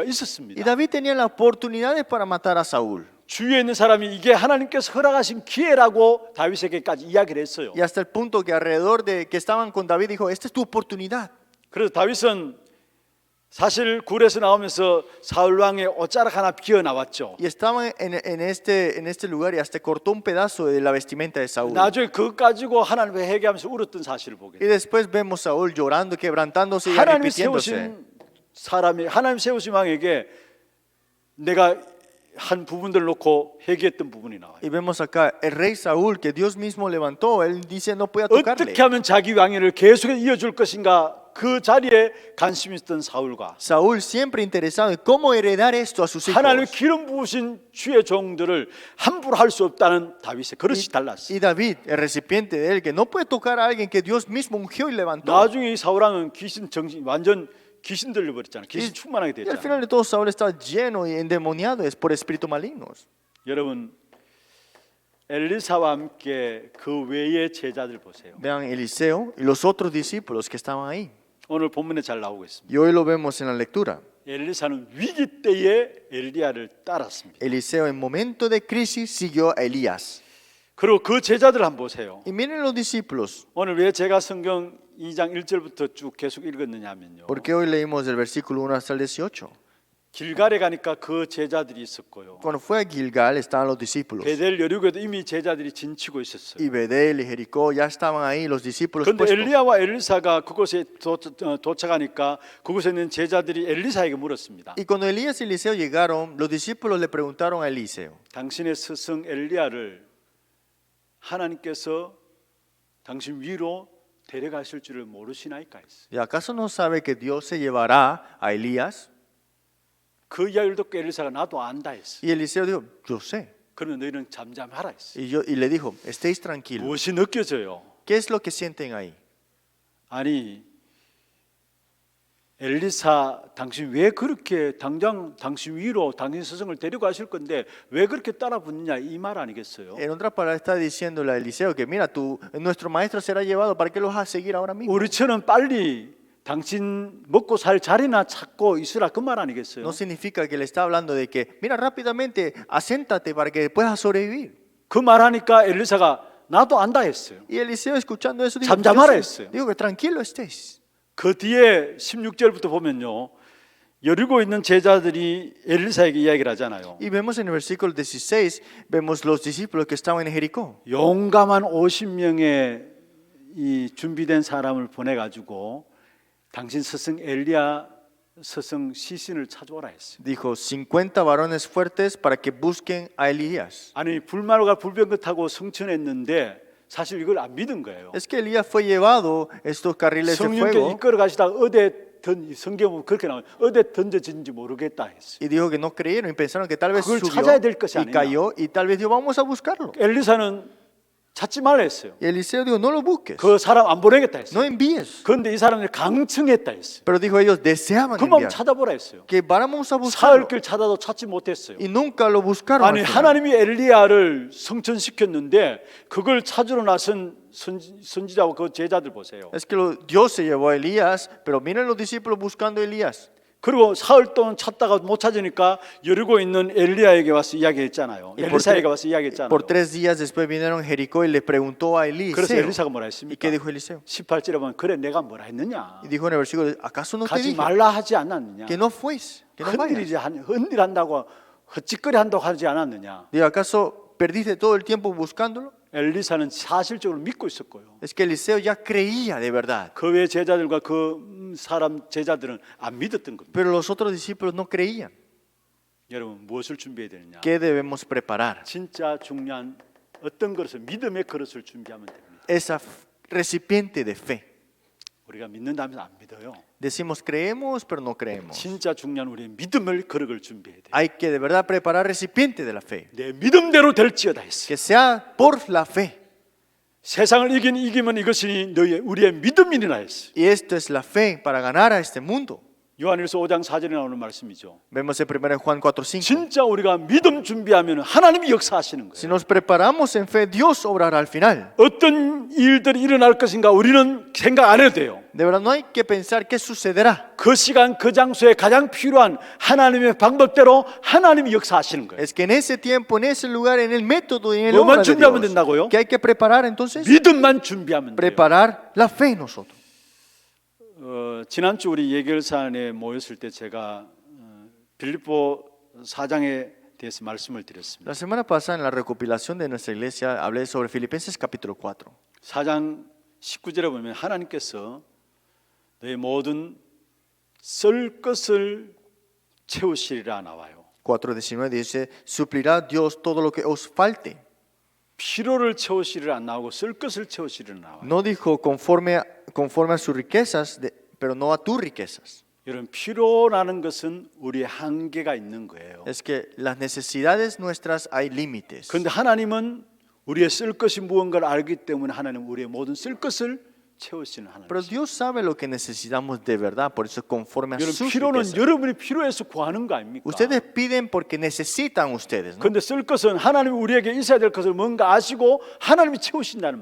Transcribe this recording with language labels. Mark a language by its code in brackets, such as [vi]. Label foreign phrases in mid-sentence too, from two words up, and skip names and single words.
[es] Y [ko] 있었습니다. [es] David tenía las oportunidades para matar a Saúl. [ko] 주위에 있는 사람이 이게 하나님께서 허락하신 기회라고 다윗에게까지 이야기를 했어요. [es] Y hasta el punto que alrededor de que estaban con David dijo, esta es tu oportunidad. [ko] 그래서 다윗은 사실 굴에서 나오면서 사울 왕의 옷자락 하나 비어 나왔죠. [es] Y estaban en este lugar y hasta cortó un pedazo de la vestimenta de Saúl. [ko] 나중에 그것 가지고 하나님을 회개하면서 울었던 사실을 보게 [es] Y [ko] 돼요. [es] después vemos a Saúl llorando, quebrantándose y [ko] 하나님이 [es] arrepintiéndose. [ko] 세우신 사람이 하나님 세우신 왕에게 내가 한 부분들을 놓고 회개했던 부분이 나와요. [es] Y vemos acá el rey Saúl que Dios mismo levantó, él dice no podía tocarle. [ko] 어떻게 하면 자기 왕위를 계속 이어줄 것인가 그 자리에 관심이 있던 사울과 [es] Saúl siempre interesado en cómo heredar esto a sus hijos. [ko] 하나님의 기름 부으신 주의 종들을 함부로 할 수 없다는 다윗의 그릇이 달랐어요. [es] Y David, el recipiente de él, que no puede tocar a alguien que Dios mismo ungió y levantó. [ko] 나중에 이 사울 왕은 귀신 정신 완전 귀신 들려버렸잖아요. 귀신 충만하게 [es] Y al final [ko] 됐잖아요. [es] de todo Saúl estaba lleno y endemoniado es por espíritus malignos. [ko] 여러분 엘리사와 함께 그 외의 제자들 보세요. [es] Vean Eliseo y los otros discípulos que estaban ahí. [ko] 오늘 본문에 잘 나오고 있습니다. [es] Y hoy lo vemos en la lectura. [ko] 엘리사는 위기 때에 엘리야를 따랐습니다. [es] Eliseo en momento de crisis siguió a Elías. [ko] 그리고 그 제자들 한번 보세요. [es] Y miren los discípulos. [ko] 오늘 왜 제가 성경 2장 1절부터 쭉 계속 읽었느냐면요. [es] Porque hoy leímos del versículo 1 hasta el 18. [ko] 길갈에 가니까 그 제자들이 있었고요. [es] Cuando fue a Gilgal estaban los discípulos. [ko] 베델 여리고에도 이미 제자들이 진치고 있었어요. [es] Y Bedel y Jericó ya estaban ahí los discípulos [ko] 그런데 [es] puestos. [ko] 엘리야와 엘리사가 그곳에 도착하니까 그곳에 있는 제자들이 엘리사에게 물었습니다. [es] Y cuando Elías y Eliseo llegaron, los discípulos le preguntaron a Eliseo, [ko] 당신의 스승 엘리야를 하나님께서 당신 위로 데려가실 줄을 모르시나이까 했어요. [es] ¿y acaso no sabe que Dios se llevará a Elías? [ko] 그 이야기를 듣고 엘리사가 나도 안다 했어요. [es] Y Eliseo dijo, yo sé. [ko] 그러나 너희는 잠잠하라 했어요. [es] Y le dijo, estéis tranquilos. [ko] 무엇이 느껴져요? [es] ¿Qué es lo que sienten ahí? [ko] 아니 엘리사 당신 왜 그렇게 당장 당신 위로 당신 스승을 데려가실 건데 왜 그렇게 따라 붙느냐 이 말 아니겠어요? [es] En otras palabras está diciéndole a Eliseo que mira, nuestro maestro será llevado, ¿para qué lo vas a seguir ahora mismo? [ko] 우리처럼 빨리 당신 먹고 살 자리나 찾고 있으라 그 말 아니겠어요? [es] No significa que le está hablando de que, mira, rápidamente, aséntate para que puedas sobrevivir. [ko] 그 말하니까 엘리사가 나도 안다 했어요. [es] Y Eliseo escuchando eso dijo, [ko] 잠잠하라 [es] "Yo [ko] 했어요. [es] sé". Digo que tranquilo estés. [ko] 그 뒤에 16절부터 보면요. 여리고 있는 제자들이 엘리사에게 이야기를 하잖아요. [es] Y vemos en el versículo 16, vemos los discípulos que estaban en Jericó. [ko] 용감한 50명의 이 준비된 사람을 보내 가지고 당신 스승 엘리야 스승 시신을 찾아오라 했어요. [es] Dijo, 50 varones fuertes para que busquen a Elías. [ko] 아니 불말과 불병거 타고 승천했는데 사실 이걸 안 믿은 거예요. [es] Es que Elías fue llevado estos carriles de [ko] 성령께 [es] fuego [ko] 이끌어 가시다가 어디에 성경 보면 그렇게 나와요. 어디에 던져진지 모르겠다 했어요. [es] y dijo que no creyeron y pensaron que tal vez [ko] 그걸 [es] subió [ko] 찾아야 될 것이 [es] y [ko] 아니냐. [es] cayó y tal vez dijo, vamos a buscarlo. [ko] 엘리사는 찾지 말라 했어요. [es] Y Eliseo dijo, no lo busques, [ko] 그 사람 안 보내겠다 [es] no [ko] 했어요. [es] envíes. [ko] 그런데 이 사람들이 강청했다 했어요. [es] Pero dijo ellos, deseaban [ko] 그만 [es] enviar, [ko] 찾아보라 했어요. [es] que vamos a buscarlo. [ko] 사흘길 찾아도 찾지 못했어요. [es] Y nunca lo buscaron. [ko] 아니 [es] al final. [ko] 하나님이 엘리야를 성천시켰는데 그걸 찾으러 나선 선지자와 그 제자들 보세요. [es] Es que Dios se llevó a Elías, pero miren los discípulos buscando a Elías. [ko] 그리고 사흘 동안 찾다가 못 찾으니까 여리고 있는 엘리야에게 와서 이야기했잖아요. [es] Y [ko] 엘리사에게 와서 이야기했잖아요. [es] por 3 días después vinieron a Jericó y le preguntó a [ko] 그래서 [es] Eliseo. [ko] 엘리사가 뭐라 [es] ¿Y [ko] 했습니까? [es] qué dijo Eliseo? [ko] 18절에 보면 그래 내가 뭐라 했느냐? [es] Y dijo en el versículo, ¿acaso no te [ko] 가지 [es] dije [ko] 말라 하지 않았느냐? [es] que no fues? Que no vayas. [ko] 흔들한다고 헛짓거리 한다고 하지 않았느냐? [es] Digo, ¿acaso perdiste todo el tiempo buscándolo? [ko] 엘리사는 사실적으로 믿고 있었고요. [es] Es que Eliseo ya creía de verdad, [ko] 그 외 제자들과 그 사람 제자들은 안 믿었던 겁니다. [es] pero los otros discípulos no creían. [ko] 여러분 무엇을 준비해야 되느냐? [es] ¿Qué debemos preparar? [ko] 진짜 중요한 어떤 그릇을 믿음의 그릇을 준비하면 됩니다. [es] Esa recipiente de fe. [ko] 우리가 믿는다면 안 믿어요. [es] Decimos creemos, pero no creemos. [ko] 진짜 중요한 우리의 믿음을 그릇을 준비해야 돼요. [es] Hay que de verdad preparar recipiente de la fe. [ko] 내 믿음대로 될지어다 했어요. [es] Que sea por la fe. [ko] 세상을 이기면 이것이 너희 우리의 믿음이니라 했어요. [es] Y esto es la fe para ganar a este mundo. [ko] 요한일서 5장 4절에 나오는 말씀이죠. [es] Vemos en 1 Juan 4:5. [ko] 진짜 우리가 믿음 준비하면 하나님이 역사하시는 [es] Si [ko] 거예요. [es] nos preparamos en fe, Dios obrará al final. [ko] 어떤 일들이 일어날 것인가 우리는 생각 안 해도 돼요. [es] De verdad no hay que pensar qué sucederá. [ko] 그 시간 그 장소에 가장 필요한 하나님의 방법대로 하나님이 역사하시는 거예요. [es] Es que en ese tiempo, en ese lugar, en el método y en el [ko] 뭐만 [es] obra de [ko] 준비하면 [es] Dios, [ko] 된다고요? [es] que hay que preparar entonces, [ko] 믿음만 준비하면 돼요. [es] preparar la fe nosotros. [ko] 지난주 우리 예결 사안에 모였을 때 제가 빌립보 4장에 대해서 말씀을 드렸습니다. [es] La semana pasada en la recopilación de nuestra iglesia hablé sobre Filipenses capítulo 4. [ko] 4장 19절에 보면 하나님께서 너의 모든 쓸 것을 채우시리라 나와요. [es] 4:19 dice, suplirá Dios todo lo que os falte. [ko] 필요를 채우시리라 안 나오고 쓸 것을 채우시리라 나와요. [es] No dijo conforme a sus riquezas, pero no a tus riquezas. [ko] 여러분 필요라는 것은 우리의 한계가 있는 거예요. [es] Es que las necesidades nuestras hay límites. [ko] 그런데 하나님은 우리의 쓸 것이 무언가를 알기 때문에 하나님은 우리의 모든 쓸 것을 채우시는 하나님. [es] Pero Dios sabe lo que necesitamos de verdad, por eso conforme a [ko] 여러분 [es] sus [ko] 필요는 [es] riquezas. [ko] 여러분이 필요해서 구하는 거 아닙니까? [es] Ustedes piden porque necesitan ustedes, ¿no? [ko] 그런데 쓸 것은 하나님이 우리에게 있어야 될 것을 뭔가 아시고 하나님이 채우신다는